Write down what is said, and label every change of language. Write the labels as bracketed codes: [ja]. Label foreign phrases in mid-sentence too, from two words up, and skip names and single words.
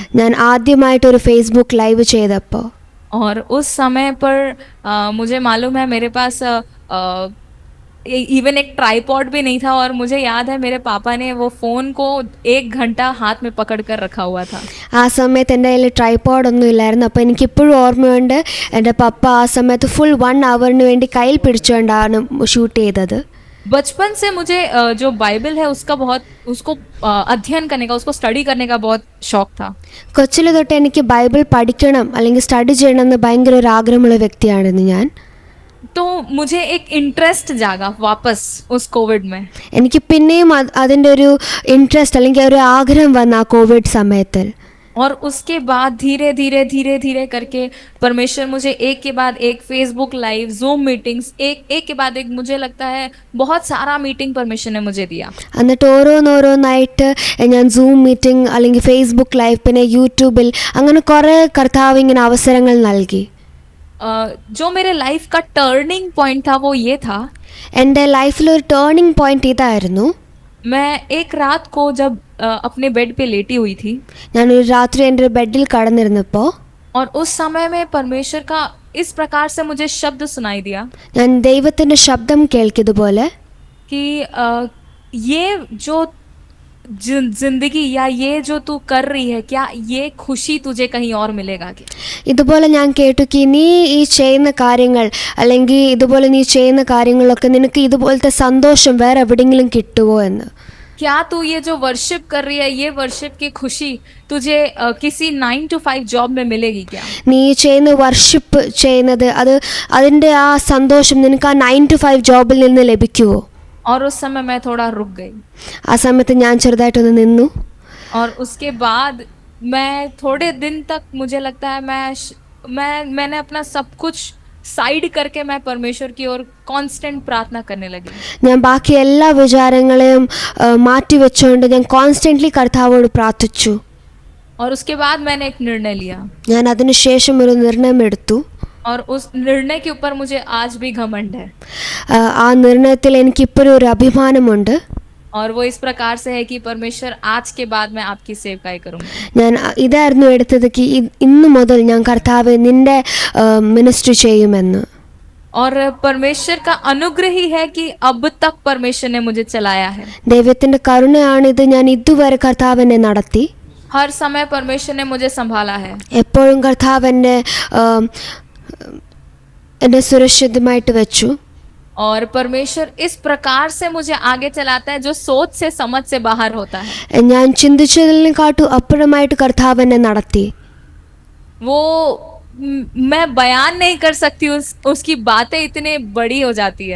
[ml] ഞാൻ ആദ്യമായിട്ടൊരു ഫേസ്ബുക്ക് ലൈവ് ചെയ്തപ്പോൾ. [hi] और उस समय पर मुझे मालूम है मेरे पास इवन एक ट्राइपॉड भी नहीं था, और मुझे याद है मेरे पापा ने वो फ़ोन को 1 घंटा हाथ में पकड़ कर रखा हुआ था. [ml] ആ സമയത്ത് എൻ്റെ കയ്യിൽ ട്രൈപോഡൊന്നും ഇല്ലായിരുന്നു. അപ്പോൾ എനിക്കിപ്പോഴും ഓർമ്മയുണ്ട്, എൻ്റെ പപ്പ ആ സമയത്ത് ഫുൾ 1 hourന് വേണ്ടി കയ്യിൽ പിടിച്ചുകൊണ്ടാണ് ഷൂട്ട് ചെയ്തത്. [hi] बचपन से मुझे जो बाइबल है उसको अध्ययन करने का, उसको स्टडी करने का बहुत शौक था. [ml] കൊച്ചിലെ തൊട്ട് എനിക്ക് ബൈബിൾ പഠിക്കണം അല്ലെങ്കിൽ സ്റ്റഡി ചെയ്യണം എന്ന് ഭയങ്കര ഒരു ആഗ്രഹമുള്ള വ്യക്തിയാണെന്ന് ഞാൻ. [hi] तो मुझे एक इंटरेस्ट जागा वापस उस कोविड में. [ml] എനിക്ക് പിന്നെയും അതിൻ്റെ ഒരു ഇൻട്രസ്റ്റ് അല്ലെങ്കിൽ ഒരു ആഗ്രഹം വന്ന ആ കോവിഡ് സമയത്തിൽ. [hi] और उसके बाद धीरे धीरे करके परमेश्वर मुझे एक के बाद एक फेसबुक लाइव, जूम मीटिंग्स, एक के बाद एक, मुझे लगता है बहुत सारा मीटिंग परमेश्वर ने मुझे दिया. [ml] എന്നിട്ട് ഓരോന്നോരോന്നായിട്ട് ഞാൻ സൂം മീറ്റിംഗ് അല്ലെങ്കിൽ ഫേസ്ബുക്ക് ലൈവ് പിന്നെ യൂട്യൂബിൽ അങ്ങനെ കുറേ കർത്താവ് ഇങ്ങനെ അവസരങ്ങൾ നൽകി. [hi] जो मेरे लाइफ का [en] turning point [hi] था वो ये था, [ml] എൻ്റെ ലൈഫിലൊരു [en] turning point [ml] ഇതായിരുന്നു. [hi] मैं एक रात को जब अपने बेड पे लेटी हुई थी, [ml] ഞാനൊരു രാത്രി എൻ്റെ ഒരു ബെഡിൽ കടന്നിരുന്നപ്പോൾ [hi] और उस समय में परमेश्वर का इस प्रकार से मुझे शब्द सुनाई दिया [ml] ഞാൻ ദൈവത്തിൻ്റെ ശബ്ദം കേൾക്കിയതുപോലെ [hi] कि ये जो जिंदगी या ये जो तू कर रही है, क्या ये खुशी तुझे कहीं और मिलेगा क्या? [ml] ഇതുപോലെ ഞാൻ കേട്ടു കി നീ ഈ ചെയ്യുന്ന കാര്യങ്ങൾ അല്ലെങ്കിൽ ഇതുപോലെ നീ ചെയ്യുന്ന കാര്യങ്ങളൊക്കെ നിനക്ക് ഇതുപോലത്തെ സന്തോഷം വേറെ എവിടെയെങ്കിലും കിട്ടുമോ എന്ന്. [hi] क्या तू ये जो वर्शिप कर रही है, ये वर्शिप की खुशी तुझे किसी 9 to 5 जॉब में मिलेगी क्या? [ml] നീ ചെയ്യുന്ന വർഷിപ്പ് ചെയ്യുന്നത് അതിൻ്റെ ആ സന്തോഷം നിനക്ക് ആ 9 to 5 ജോബിൽ നിന്ന് ലഭിക്കുമോ? [hi] और उस समय मैं थोड़ा रुक गई. [ml] ആ സമയത്ത് ഞാൻ ചെറുതായിട്ടൊന്ന് നിന്നു. [hi] और उसके बाद मैं थोड़े दिन तक, मुझे लगता है मैंने अपना सब कुछ साइड करके मैं परमेश्वर की ओर कांस्टेंट प्रार्थना करने लगी. [ml] ഞാൻ ബാക്കി എല്ലാ വിചാരങ്ങളെയും മാറ്റി വെച്ചുകൊണ്ട് ഞാൻ കോൺസ്റ്റൻ്റ്ലി കർത്താവോട് പ്രാർത്ഥിച്ചു. [hi] और उसके बाद मैंने एक निर्णय लिया, [ml] ഞാൻ അതിനുശേഷം ഒരു നിർണയം എടുത്തു. [hi] और उस निर्णय के ऊपर मुझे आज भी घमंड है. [ml] ആ നിർണയത്തിൽ എനിക്കിപ്പോഴും ഒരു അഭിമാനമുണ്ട്. [hi] और वो इस प्रकार से है कि परमेश्वर आज के बाद मैं आपकी सेवकाई करूँगी. [ml] ഞാൻ ഇതായിരുന്നു എടുത്തത് കി ഇന്നു മുതൽ ഞാൻ കർത്താവെ നിന്റെ മിനിസ്ട്രി ചെയ്യുമെന്ന്. [hi] और परमेश्वर का अनुग्रह ही है कि अब तक परमेश्वर ने मुझे चलाया है. [ml] ദൈവത്തിൻ്റെ കരുണയാണിത്. ഞാൻ ഇതുവരെ കർത്താവ് എന്നെ നടത്തി. [hi] हर समय परमेश्वर ने मुझे संभाला है. [ml] എപ്പോഴും കർത്താവ് എന്നെ സുരക്ഷിതമായിട്ട് വെച്ചു. [hi] और परमेश्वर इस प्रकार से मुझे आगे चलाता है जो सोच से समझ से बाहर होता है. [ml] ഞാൻ ചിന്തിച്ചതിനെക്കാട്ടും അപ്പുറമായിട്ട് കർത്താവ് എന്നെ നടത്തി. [hi] वो मैं बयान नहीं कर सकती, उसकी बातें इतनी बड़ी हो जाती है.